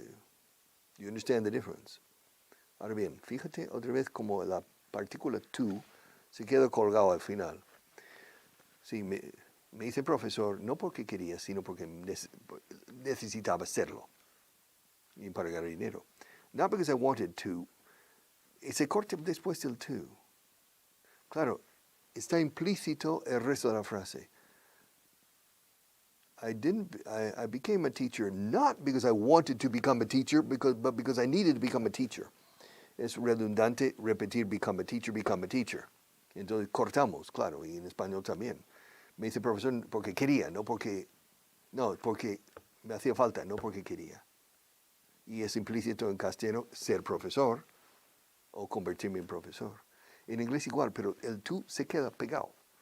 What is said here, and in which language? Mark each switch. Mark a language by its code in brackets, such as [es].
[en] Do you understand the difference? [es] Ahora bien, fíjate otra vez como la partícula tú se queda colgado al final. Sí, me hice profesor no porque quería, sino porque necesitaba hacerlo y para ganar dinero. [en] Not because I wanted to. [es] Se corta después del to. Claro, está implícito el resto de la frase. [en] I became a teacher not because I wanted to become a teacher, but because I needed to become a teacher. [es] Es redundante repetir [en] become a teacher. [es] Entonces cortamos, claro, y en español también. Me hice profesor porque quería, porque me hacía falta, no porque quería. Y es implícito en castellano ser profesor o convertirme en profesor. En inglés igual, pero el tú se queda pegado.